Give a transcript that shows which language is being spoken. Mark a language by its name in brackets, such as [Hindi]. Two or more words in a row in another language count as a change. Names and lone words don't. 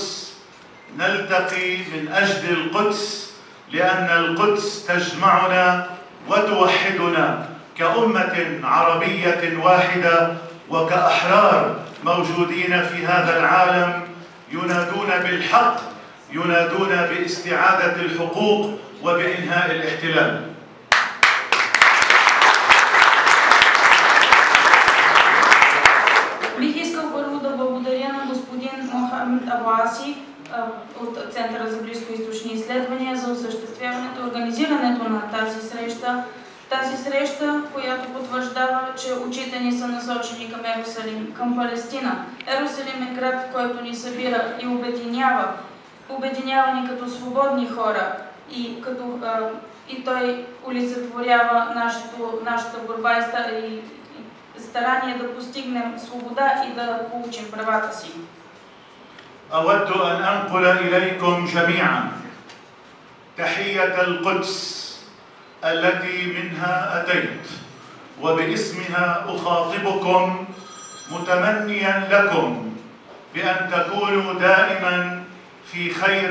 [Arabic] نلتقي من أجل القدس لأن القدس تجمعنا وتوحدنا كأمة عربية واحدة وكأحرار موجودين في هذا العالم، ينادون بالحق، ينادون باستعادة الحقوق وبإنهاء الاحتلال. [Bulgarian] Бих искал първо да благодаря на господин Мохамед Абуаси от Центъра за близкоизточни изследвания за осъществяването и организирането на тази среща. Тази среща, която потвърждава, че очите ни са насочени към Ерусалим, към Палестина. Ерусалим е град, който ни събира и обединява. Обединява ни като свободни хора и той олицетворява нашата борба и старание да постигнем свобода и да получим правата си. [Arabic] أود أن أنقل إليكم جميعا تحية القدس التي منها أتيت، وباسمها أخاطبكم متمنيا لكم بأن تكونوا دائما في خير